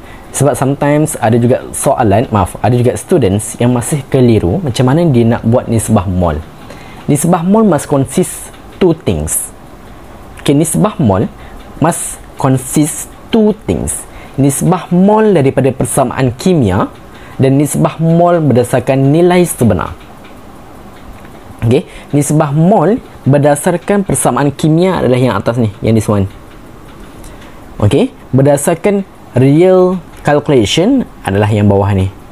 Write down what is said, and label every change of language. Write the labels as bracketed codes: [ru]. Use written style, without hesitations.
[ms] Sebab sometimes ada juga ada juga students yang masih keliru macam mana dia nak buat nisbah mol. [en] Nisbah mol must consist two things. Okay, nisbah mol must consist two things. [ms] Nisbah mol daripada persamaan kimia dan nisbah mol berdasarkan nilai sebenar. Okay, nisbah mol berdasarkan persamaan kimia adalah yang atas ni, yang [en] this one. [ms] Okay, berdasarkan [en] real calculation [ms] adalah yang bawah ni.